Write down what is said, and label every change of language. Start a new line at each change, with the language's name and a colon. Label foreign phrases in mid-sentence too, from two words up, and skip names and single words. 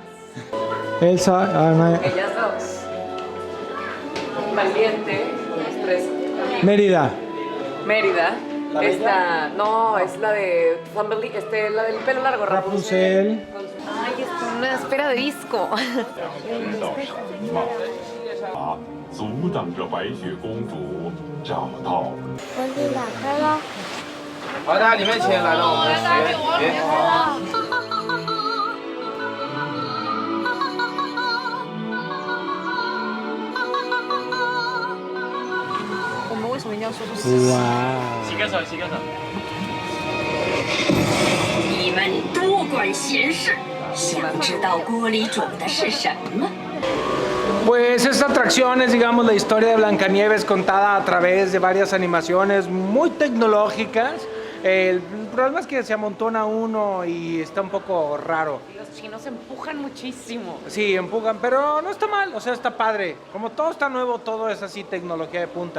Spanish: Elsa, Ellas dos. Valiente, con los tres. Mérida. Mérida. ¿La Esta, no, es la de Thumbelina, la del pelo largo, Rapunzel. Ay, es una esfera de disco.
Chinese: 阻挡着白雪公主找到。文字打开了。好，大家里面请，来到我们的学员。我们为什么要说是？
Spanish: ¡Wow!
Chinese: 洗个手，洗个手。你们多管闲事，想知道锅里煮的是什么？
Spanish: Pues esta atracción es, digamos, la historia de Blancanieves contada a través de varias animaciones muy tecnológicas. El problema es que se amontona uno y está un poco raro. Los chinos empujan muchísimo. Sí, empujan, pero no está mal, o sea, está padre. Como todo está nuevo, todo es así, tecnología de punta.